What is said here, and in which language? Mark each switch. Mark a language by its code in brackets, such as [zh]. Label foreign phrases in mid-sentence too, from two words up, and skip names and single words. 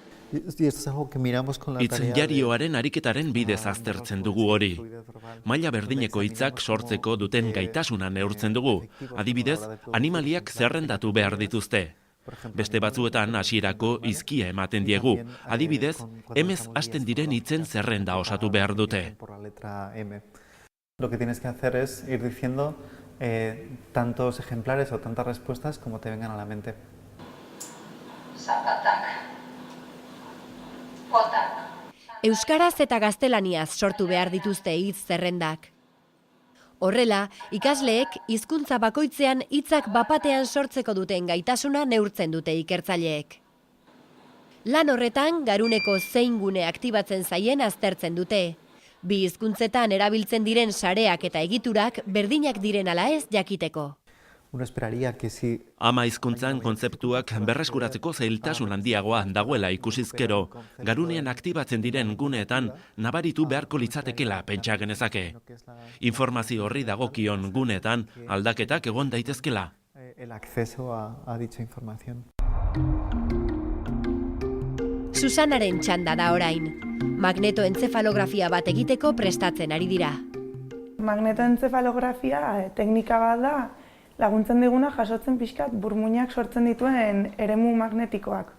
[eu] Hitz-jarioaren ariketaren bidez aztertzen dugu hori. Maila berdineko hitzak sortzeko duten gaitasuna neurtzen dugu. Adibidez, animaliak zerrendatu behar dituzte. Beste batzuetan hasierako hizkia ematen diegu. Adibidez, emez hasten diren hitzen zerrenda osatu behar dute. [es] Lo que tienes que hacer es ir diciendo tantos ejemplares o tantas respuestas como te vengan a la mente. [eu] Euskaraz eta gaztelaniaz sortu behar dituzte hitz zerrendak. Horrela, ikasleek hizkuntza bakoitzean hitzak bapatean sortzeko duten gaitasuna neurtzen dute ikertzaileek. Lan horretan, garuneko zein gune aktibatzen zaien aztertzen dute. Bi hizkuntzetan erabiltzen diren sareak eta egiturak berdinak diren ala ez jakiteko. [es] Uno esperaría que si... [eu] Ama hizkuntzan kontzeptuak berreskuratzeko zailtasun handiagoa dagoela ikusizkero, garunean aktibatzen diren guneetan nabaritu beharko litzatekela pentsa genezake. Informazio horri dagokion guneetan aldaketak egon daitezkela. [es] El acceso a dicha información. [eu] Susanaren txanda da orain. Magnetoentzefalografia bat egiteko prestatzen ari dira. Magnetoentzefalografia teknika bat da, laguntzen diguna jasotzen pixkat burmuinak sortzen dituen eremu magnetikoak.